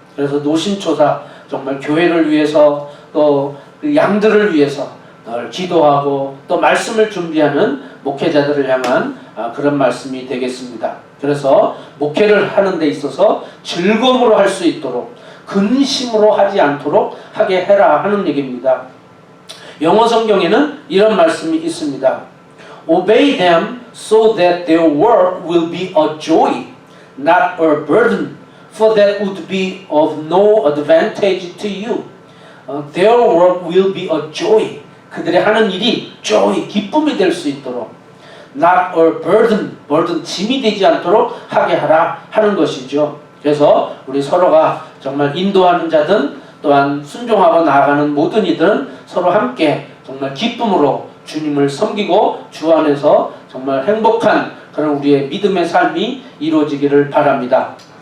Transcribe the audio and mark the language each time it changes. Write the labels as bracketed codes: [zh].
[ko] 그래서 노심초사 정말 교회를 위해서 또 그 양들을 위해서 늘 기도하고 또 말씀을 준비하는 목회자들을 향한 그런 말씀이 되겠습니다. 그래서 목회를 하는 데 있어서 즐거움으로 할 수 있도록 근심으로 하지 않도록 하게 해라 하는 얘기입니다. 영어 성경에는 이런 말씀이 있습니다. [en] Obey them so that their work will be a joy, not a burden, for that would be of no advantage to you. Their work will be a joy. [ko] 그들의 하는 일이 joy, 기쁨이 될 수 있도록 not a burden, burden, 짐이 되지 않도록 하게 하라 하는 것이죠. 그래서 우리 서로가 정말 인도하는 자든 또한 순종하고 나아가는 모든 이들은 서로 함께 정말 기쁨으로 주님을 섬기고 주 안에서 정말 행복한 그런 우리의 믿음의 삶이 이루어지기를 바랍니다.